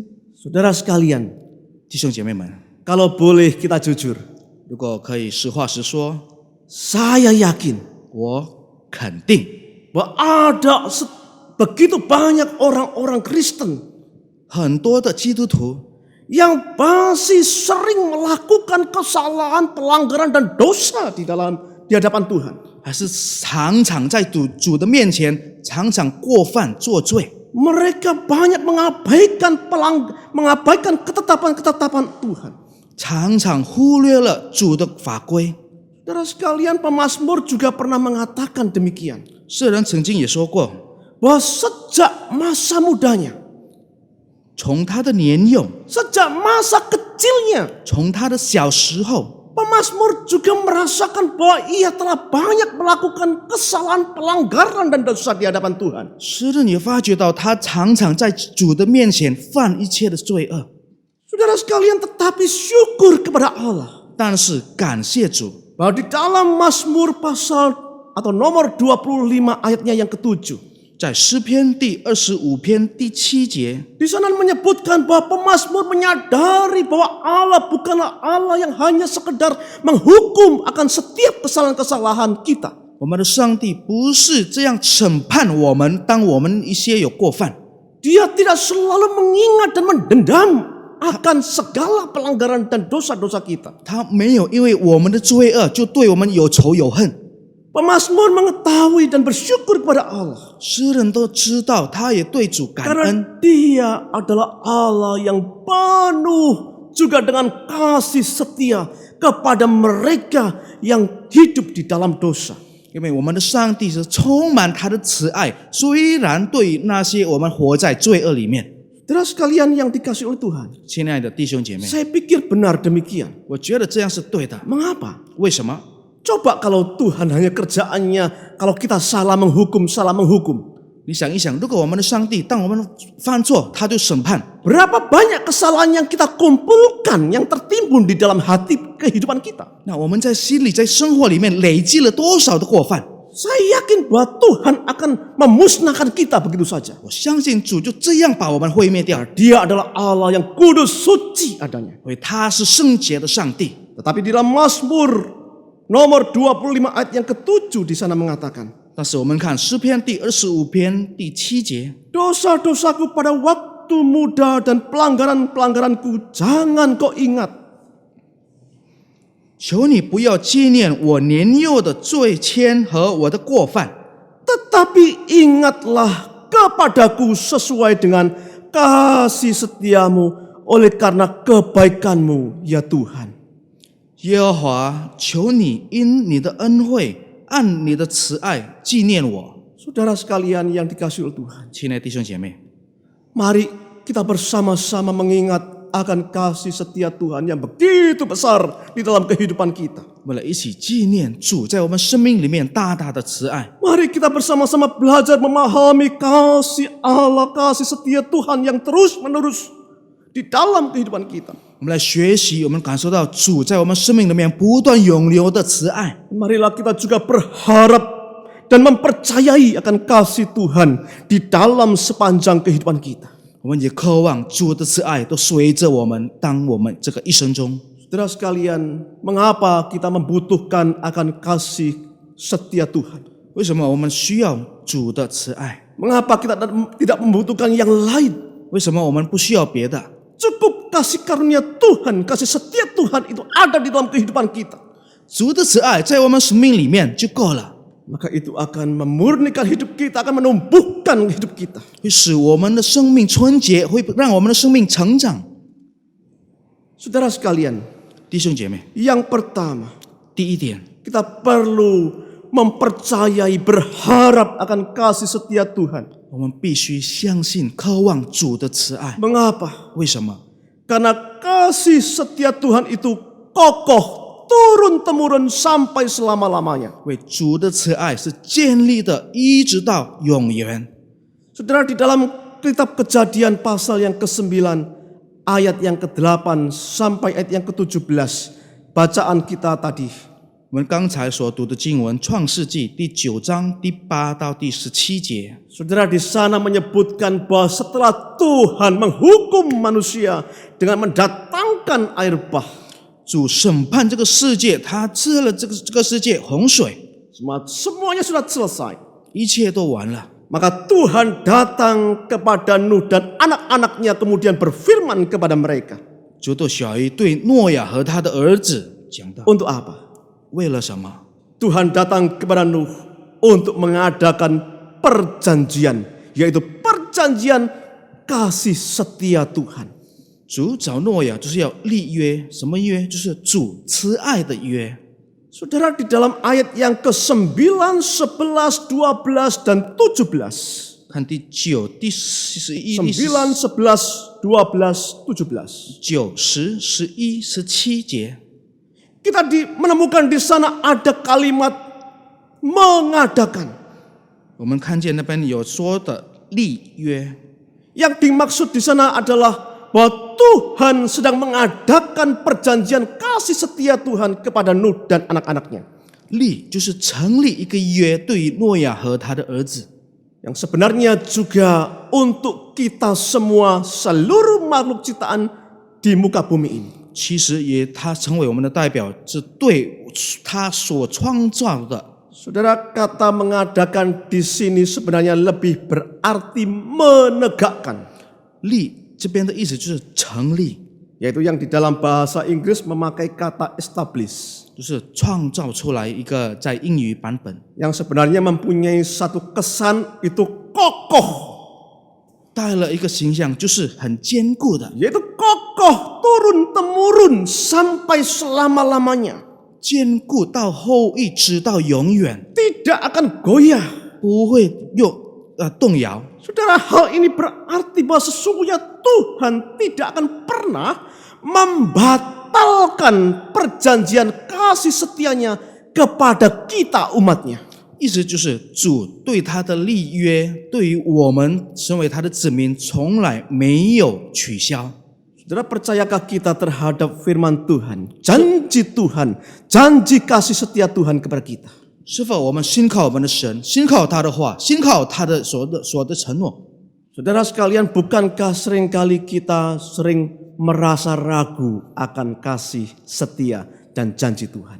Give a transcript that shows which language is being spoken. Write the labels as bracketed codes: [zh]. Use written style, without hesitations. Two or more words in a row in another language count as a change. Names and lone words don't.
[id] Saudara sekalian, [zh] 弟兄姐妹们， [id] kalau boleh kita jujur, [zh] 如果可以实话实说， [id] saya yakin [zh] 我肯定 [id] bahwa ada begitu banyak orang-orang Kristen [zh] 很多的基督徒 [id] yang masih sering melakukan kesalahan, pelanggaran dan dosa di hadapan Tuhan. [zh] 还是常常在主的面前常常过犯作罪。 [id] Mereka banyak mengabaikan ketetapan-ketetapan Tuhan. [zh] 常常忽略了主的法规。 [id] Saudara sekalian, pemazmur juga pernah mengatakan demikian. [zh] 诗人曾经也说过， [id] Bahwa sejak masa mudanya, [zh] 从他的年幼， [id] sejak masa kecilnya, [zh] 从他的小时候， [id] pemazmur juga merasakan bahwa ia telah banyak melakukan kesalahan, pelanggaran dan dosa di hadapan Tuhan. [zh] 诗人也发觉到他常常在主的面前犯一切的罪恶， [id] Saudara sekalian, tetapi syukur kepada Allah [zh] 但是感谢主， [id] bahwa di dalam Mazmur pasal atau nomor 25 ayatnya yang ke-7, [zh] 在诗篇第25篇第7节， [id] di sana menyebutkan bahwa pemazmur menyadari bahwa Allah bukanlah Allah yang hanya sekedar menghukum akan setiap kesalahan-kesalahan kita. [zh] 我们的上帝不是这样审判我们，当我们一些有过犯， [id] Dia tidak selalu mengingat dan mendendam akan segala pelanggaran dan dosa-dosa kita. [zh] 他没有因为我们的罪恶就对我们有仇有恨。 [id] Pemazmur mengetahui dan bersyukur kepada Allah [zh] 诗人都知道，他也对主感 [id] karena [zh] 恩， [id] Dia adalah Allah yang penuh juga dengan kasih setia kepada mereka yang hidup di dalam dosa. [zh] 因为我们的上帝是充满他的慈爱，虽然对于那些我们活在罪恶里面， [id] Saudara sekalian yang dikasihi oleh Tuhan, [zh] 亲爱的弟兄姐妹， [id] saya pikir benar demikian. [zh] 我觉得这样是对的。 [id] Mengapa? [zh] 为什么？ [id] Coba kalau Tuhan hanya kerjaannya kalau kita salah menghukum. [zh] 你想一想，如果我们的上帝当我们犯错，他就审判， [id] Berapa banyak kesalahan yang kita kumpulkan yang tertimbun di dalam hati kehidupan kita. [zh] 那我们在心里、在生活里面累积了多少的过犯？ [id] Saya yakin bahwa Tuhan akan memusnahkan kita begitu saja. [zh] 我相信主就这样把我们毁灭掉， [id] Dia adalah Allah yang kudus, suci adanya. [zh] 因为他是圣洁的上帝。 [id] Tetapi di dalam Mazmur nomor 25 ayat yang ke-7 di sana mengatakan, [zh] 但是我们看诗篇第25篇第7节， [id] dosa-dosaku pada waktu muda dan pelanggaran-pelanggaranku jangan kau ingat. [zh] 求你不要纪念我年幼的罪愆和我的过犯， [id] Tetapi ingatlah kepadaku sesuai dengan kasih setiamu oleh karena kebaikanmu ya Tuhan. [zh] 耶和华，求你因你的恩惠，按你的慈爱纪念我。 [id] Saudara sekalian yang dikasihi oleh Tuhan, [zh] 亲爱的弟兄姐妹， [id] mari kita bersama-sama mengingat akan kasih setia Tuhan yang begitu besar di dalam kehidupan kita. [zh] 我们来一起纪念主在我们生命里面大大的慈爱。 [id] Mari kita bersama-sama belajar memahami kasih Allah, kasih setia Tuhan yang terus-menerus di dalam kehidupan kita. [zh] 我们来学习，我们感受到主在我们生命里面不断涌流的慈爱。 [id] Marilah kita juga berharap dan mempercayai akan kasih Tuhan di dalam sepanjang kehidupan kita. [zh] 我们也渴望主的慈爱都随着我们，当我们这个一生中。 [id] Saudara sekalian, mengapa kita membutuhkan akan kasih setia Tuhan? [zh] 为什么我们需要主的慈爱？ [id] Mengapa kita tidak membutuhkan yang lain? [zh] 为什么我们不需要别的？ [id] Cukup kasih karunia Tuhan, kasih setia Tuhan itu ada di dalam kehidupan kita. [zh] 主的慈爱在我们生命里面就够了， [id] Maka itu akan memurnikan hidup kita, akan menumbuhkan hidup kita. [zh] 会使我们的生命纯洁，会让我们的生命成长。 [id] Saudara sekalian, [zh] 弟兄姐妹， [id] yang pertama, [zh] 第一点， [id] kita perlu mempercayai, berharap akan kasih setia Tuhan. [zh] 我们必须相信、渴望主的慈爱。 [id] Mengapa? [zh] 为什么？ [id] Karena kasih setia Tuhan itu kokoh, turun-temurun sampai selama-lamanya. [zh] 因为主的慈爱是建立的，一直到永远。 [id] Saudara, di dalam kitab Kejadian pasal yang ke-9, ayat yang ke-8 sampai ayat yang ke-17, bacaan kita tadi. [zh] 我们刚才所读的经文，《创世纪》第9章第8到第17节， [id] Saudara, di sana menyebutkan bahwa setelah Tuhan menghukum manusia dengan mendatangkan air bah, [zh] 主审判这个世界，他治了这个世界洪水， [id] semuanya sudah selesai. [zh] 一切都完了。 [id] Maka Tuhan datang kepada Nuh dan anak-anaknya kemudian berfirman kepada mereka. [zh] 主对小鱼对诺亚和他的儿子讲道： [id] Untuk apa? [zh] 为了什么？ [id] Tuhan datang kepada Nuh untuk mengadakan perjanjian, yaitu perjanjian kasih setia Tuhan. [zh] 主找诺亚就是要立约，什么约？就是主慈爱的约。 [id] Saudara, di dalam ayat yang ke-9, 11, 12, dan 17. [zh] 看第9、第11、 [id] 9, 11, 12, 17. [zh] 9、10、11、17节， [id] Kita menemukan di sana ada kalimat mengadakan. [zh] 我们看见那边有说的立约， [id] Yang dimaksud di sana adalah bahwa Tuhan sedang mengadakan perjanjian kasih setia Tuhan kepada Nuh dan anak-anaknya. [zh] 立就是成立一个约，对于诺亚和他的儿子， [id] Yang sebenarnya juga untuk kita semua, seluruh makhluk ciptaan di muka bumi ini. [zh] 其实也他成为我们的代表，是对他所创造的。 [id] Saudara, kata mengadakan di sini sebenarnya lebih berarti menegakkan. [zh] 立这边的意思就是成立， [id] Yaitu yang di dalam bahasa Inggris memakai kata establish. [zh] 就是创造出来一个在英语版本， [id] Yang sebenarnya mempunyai satu kesan itu kokoh. [zh] 带了一个形象，就是很坚固的， [id] Yaitu kokoh turun-temurun sampai selama-lamanya. [zh] 坚固到后裔，直到永远， [id] Tidak akan goyah. [zh] 不会动摇。 [id] Saudara, hal ini berarti bahwa sesungguhnya Tuhan tidak akan pernah membatalkan perjanjian kasih setianya kepada kita umatnya. [zh] 意思就是主对他的立约，对于我们身为他的子民，从来没有取消。 [id] Saudara, percayakah kita terhadap firman Tuhan, janji Tuhan, janji kasih setia Tuhan kepada kita? [zh] 是否我们信靠我们的神，信靠他的话，信靠他的所的承诺？ [id] Saudara sekalian, bukankah seringkali kita sering merasa ragu akan kasih setia dan janji Tuhan?